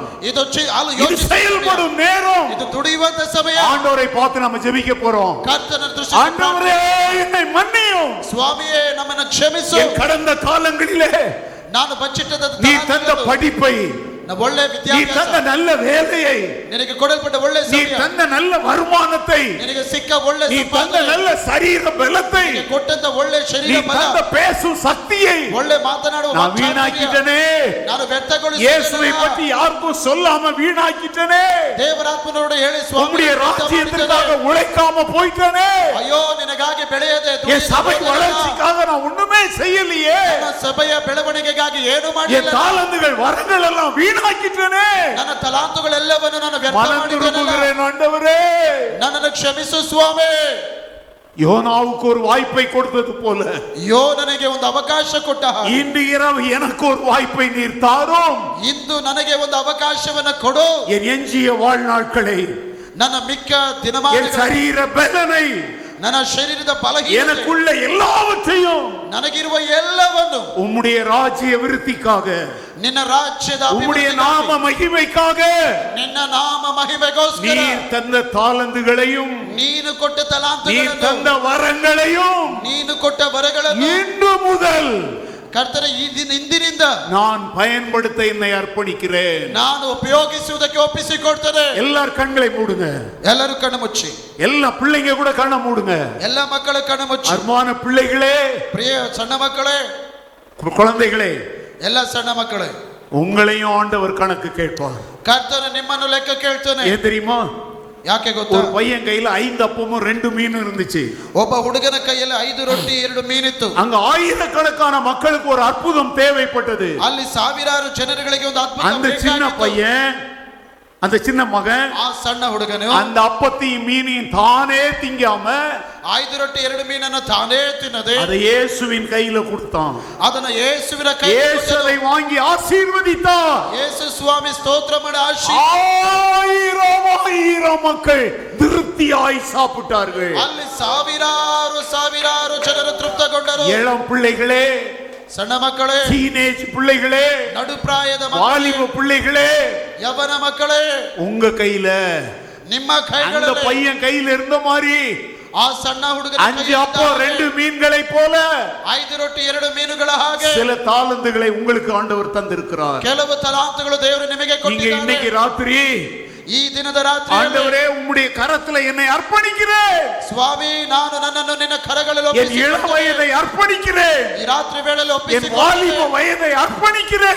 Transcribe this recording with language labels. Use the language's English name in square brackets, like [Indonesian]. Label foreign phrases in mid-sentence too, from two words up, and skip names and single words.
[Kannada] ಇದು [Tamil] இது செயல்படும் நேரம். [Kannada] ಇದು ದುಡಿಯುವಂತ ಸಮಯ. [Tamil] ஆண்டவரை பார்த்து நம்ம ஜெபிக்க போறோம். [Kannada] ಕರ್ತನ ದೃಷ್ಟಿ [Tamil] ஆண்டவரே, என்னை மன்னியும். [Kannada] ಸ್ವಾಮಿಯೇ ನಮ್ಮನ್ನು ಕ್ಷಮಿಸು. [Tamil] என் கடந்த காலங்களிலே [Kannada] ನಾನು ಬಚ್ಚಿಟ್ಟದ [Tamil] நீ தந்த படிப்பை, [Kannada] ಒಳ್ಳೆ [Tamil] நீ [Kannada] ವಿದ್ಯಾಭ್ಯಾಸ, [Tamil] தந்த நல்ல வேலையை, [Kannada] ನಿನಗೆ ಕೊಡಲ್ಪಟ್ಟ ಒಳ್ಳೆ [Tamil] நீ [Kannada] ಸಮಯ, [Tamil] தந்த நல்ல வருமானத்தை, [Kannada] ನಿನಗೆ ಸಿಕ್ಕ ಒಳ್ಳೆ [Tamil] நீ தந்த [Kannada] ಸಂಪಾದನೆ, [Tamil] நல்ல சரீர பலத்தை, [Kannada] ನಿನಗೆ ಕೊಟ್ಟಂತ ಒಳ್ಳೆ [Tamil] நீ [Kannada] ಶರೀರ ಬಲ, [Tamil] தந்த பேசும் சக்தியை [Kannada] ಒಳ್ಳೆ ಮಾತನಾಡುವ [Tamil] நான் [Kannada] ವಾಕ್ಚಾತುರ್ಯ, [Tamil] வீணாக்கிட்டனே. [Kannada] ನಾನು [Tamil] இயேசுவை [Kannada] ವ್ಯರ್ಥಗೊಳಿಸಿದ್ದೇನೆ. [Tamil] பற்றி யாருக்கும் சொல்லாம வீணாக்கிட்டனே. [Kannada] ದೇವರಾತ್ಮನೋடு ಹೇಳಿ [Tamil] உம்முடைய [Kannada] ಸ್ವಾಮಿ [Tamil] ராஜ்யத்திற்காக உழைக்காம போயிட்டனே. [Kannada] ಅಯ್ಯೋ ನಿನಗಾಗಿ ಬೆಳೆಯದೆ [Tamil] என் சபை வளர்ச்சிக்காக நான் ஒண்ணுமே செய்யலையே. [Kannada] ನನ್ನ ಸಭೆಯ ಬೆಳವಣಿಗೆಗಾಗಿ ಏನು [Tamil] என் [Kannada] ಮಾಡಿಲ್ಲ. [Tamil] தாளந்துகள் வரங்கள் எல்லாம் வீணாக்கிட்டனே. [Kannada] ನನ್ನ ತಲಾಂತುಗಳೆಲ್ಲವನ್ನು ನಾನು ವ್ಯರ್ಥ [Tamil] மனம் [Kannada] ಮಾಡಿದ್ದೇನೆ. [Tamil] திரும்புகிறேன் ஆண்டவரே. [Kannada] ನನ್ನನ್ನು ಕ್ಷಮಿಸು ಸ್ವಾಮಿ. [Tamil] யோனாவுக்கு ஒரு வாய்ப்பை கொடுத்தது போல [Kannada] ಯೋನನಿಗೆ ಒಂದು ಅವಕಾಶ ಕೊಟ್ಟ ಹಾಗೆ [Tamil] இன்று இரவு எனக்கு ஒரு வாய்ப்பை நீர் தாரும். [Kannada] ಇಂದು ನನಗೆ ಒಂದು ಅವಕಾಶವನ್ನ ಕೊಡು. [Tamil] என் எஞ்சிய வாழ்நாட்களை, [Kannada] ನನ್ನ ಮಿಕ್ಕ [Tamil] என் [Kannada] ದಿನಮಾನಗಳ, [Tamil] சரீர பலனை, [Kannada] ನನ್ನ ಶರೀರದ ಬಲಹೀನತೆ, [Tamil] எனக்குள்ள எல்லாவற்றையும் [Kannada] ನನಗಿರುವ ಎಲ್ಲವನ್ನು [Tamil] உம்முடைய ராஜ்ய விருத்திக்காக, [Kannada] ನಿನ್ನ ರಾಜ್ಯದ [Tamil] உம்முடைய [Kannada] ಅಭಿವೃದ್ಧಿಗಾಗಿ, [Tamil] நாம மகிமைக்காக, [Kannada] ನಿನ್ನ ನಾಮ ಮಹಿಮೆಗೋಸ್ಕರ, [Tamil] நீர் தந்த தாளந்துகளையும், [Kannada] ನೀನು ಕೊಟ್ಟ [Tamil] நீர் [Kannada] ತಲಾಂತಗಳನ್ನು, [Tamil] தந்த வரங்களையும் [Kannada] ನೀನು ಕೊಟ್ಟ ವರಗಳನ್ನು [Tamil] இன்று முதல் [Kannada] ಕರ್ತನ ಇಂದಿನಿಂದ [Tamil] நான் பயன்படுத்த என்னை அர்ப்பணிக்கிறேன். [Kannada] ನಾನು ಉಪಯೋಗಿಸುವುದಕ್ಕೆ ಒಪ್ಪಿಸಿಕೊಡ್ತೇನೆ. [Tamil] எல்லார் கண்களை மூடுங்க. [Kannada] ಎಲ್ಲರೂ ಕಣ್ಣು ಮುಚ್ಚಿ. [Tamil] எல்லா பிள்ளைங்க கூட கண்ணை மூடுங்க. [Kannada] ಎಲ್ಲ ಮಕ್ಕಳು ಕಣ್ಣು ಮುಚ್ಚಿ. [Tamil] அன்பான பிள்ளைகளே, [Kannada] ಪ್ರಿಯ ಸಣ್ಣ ಮಕ್ಕಳೇ, [Tamil] குழந்தைகளே, [Kannada] ಎಲ್ಲ ಸಣ್ಣ ಮಕ್ಕಳೇ, [Tamil] உங்களையும் ஆண்டவர் கணக்கு கேட்பார். [Kannada] ಕರ್ತನ ನಿಮ್ಮನ್ನು ಲೆಕ್ಕ ಕೇಳ್ತಾನೆ. [Tamil] ஏன் தெரியுமா? [Kannada] ಯಾಕೆ ಗೊತ್ತಾ? [Tamil] ஒரு பையன் கையில 5 அப்பமும் 2 மீனும் இருந்துச்சு. [Kannada] ಒಬ್ಬ ಹುಡುಗನ ಕೈಯಲ್ಲಿ 5 ರೊಟ್ಟಿ 2 ಮೀನಿತ್ತು. [Tamil] அங்க ஆயிரக்கணக்கான மக்களுக்கு ஒரு அற்புதம் தேவைப்பட்டது. [Kannada] ಅಲ್ಲಿ ಸಾವಿರಾರು ಜನರಿಗೆ ಒಂದು ಅದ್ಭುತ [Tamil] அந்த சின்ன [Kannada] ಬೇಕಾಗಿತ್ತು. [Tamil] பையன் அந்த சின்ன மகன் [Kannada] ಆ ಸಣ್ಣ ಹುಡುಗನು [Tamil] அந்த அப்பத்தையும் மீனையும் தானே திங்காம [Kannada] 5 ರೊಟ್ಟಿ 2 ಮೀನನ್ನು ತಾನೇ ತಿನ್ನದೆ [Tamil] அதை இயேசுவின் கையில கொடுத்தான். [Kannada] ಅದನ್ನ ಯೇಸುವಿನ ಕೈಗೆ [Tamil] இயேசு அதை வாங்கி ஆசீர்வதித்தார். [Kannada] ಯೇಸು ಸ್ವಾಮಿ ಸ್ತೋತ್ರ ಮಾಡಿ [Tamil] ஆயிரம் மக்கள் திருப்தியாய் சாப்பிட்டார்கள். [Kannada] ಅಲ್ಲಿ ಸಾವಿರಾರು ಜನರು ತೃಪ್ತಗೊಂಡರು. [Tamil] இளம் பிள்ளைகளே, [Kannada] ಸಣ್ಣ ಮಕ್ಕಳೇ, [Tamil] டீனேஜ் பிள்ளைகளே, [Kannada] ನಡುಪ್ರಾಯದ [Tamil] வாலிப பிள்ளைகளே, [Kannada] ಯವನ ಮಕ್ಕಳೇ, [Tamil] உங்க கையில [Kannada] ನಿಮ್ಮ ಕೈಗಳಲ್ಲಿ [Tamil] அந்த பையன் கையில இருந்த மாதிரி [Kannada] ಆ ಸಣ್ಣ ಹುಡುಗನ [Tamil] 5 அப்போ 2 மீன்களை போல [Kannada] 5 ರೊಟ್ಟಿ 2 ಮೀನುಗಳ ಹಾಗೆ [Tamil] சில தாளந்துகளை உங்களுக்கு ஆண்டவர் தந்திருக்கிறார். [Kannada] ಕೆಲವು ತಲಾಂತುಗಳು ದೇವರು ನಿಮಗೆ [Tamil] நீங்க [Kannada] ಕೊಟ್ಟಿದ್ದಾರೆ. [Tamil] இன்னைக்கு ராத்திரி [Kannada] ಈ ದಿನದ ರಾತ್ರಿ [Tamil] ஆண்டவரே உம்முடைய கரத்துல என்னை அர்ப்பணிக்கிறேன். [Kannada] ಸ್ವಾಮಿ, ನಾನು ನನ್ನನ್ನು ನಿನ್ನ ಕರಗಳಲ್ಲಿ [Tamil] என் இளம் வயதை அர்ப்பணிக்கிறேன். [Kannada] ಈ ರಾತ್ರಿ ವೇಳೆಯಲ್ಲಿ [Tamil] என் வாலிப வயதை அர்ப்பணிக்கிறேன்.